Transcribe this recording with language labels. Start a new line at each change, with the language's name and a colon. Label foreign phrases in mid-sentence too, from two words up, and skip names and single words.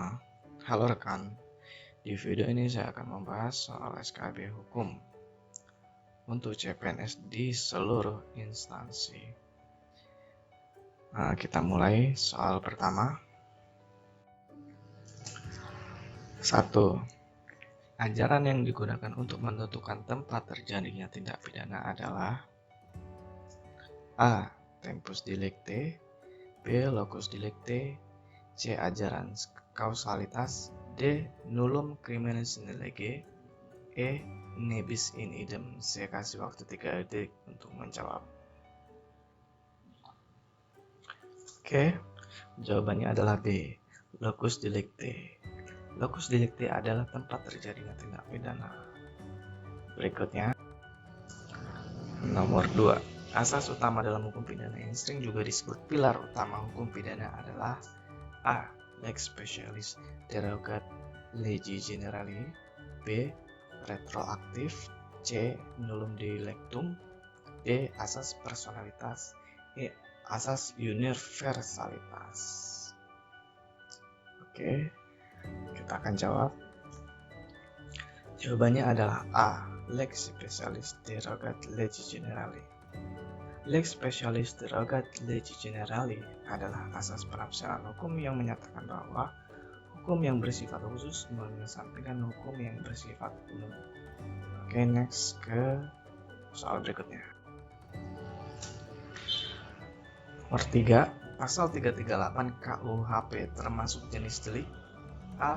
Indonesian: Halo rekan, di video ini saya akan membahas soal SKB Hukum untuk CPNS di seluruh instansi. Nah, kita mulai soal pertama. 1. Ajaran yang digunakan untuk menentukan tempat terjadinya tindak pidana adalah A.
Latin: Tempus delicti,
Indonesian: B.
Latin: Locus delicti, C.
Indonesian: Ajaran kausalitas, D.
Latin: Nullum criminis sine lege, E. Ne bis in idem.
Indonesian: Saya kasih waktu 3 detik untuk menjawab. Oke, jawabannya adalah B.
Latin: Locus delicti. Locus delicti
Indonesian: adalah tempat terjadinya tindak pidana. Berikutnya, nomor 2. Asas utama dalam hukum pidana yang sering juga disebut pilar utama hukum pidana adalah A.
Latin: Lex specialis derogat legi generali, B.
Indonesian: Retroaktif, C.
Latin: Nullum delictum,
Indonesian: D. Asas personalitas, E. Asas universalitas. Oke, kita akan jawab. Jawabannya adalah A.
Latin: Lex specialis derogat legi generali. Lex specialis derogat legi generali
Indonesian: adalah asas penafsiran hukum yang menyatakan bahwa hukum yang bersifat khusus mengesampingkan hukum yang bersifat umum. Oke, next ke soal berikutnya. Nomor 3, pasal 338 KUHP termasuk jenis delik A.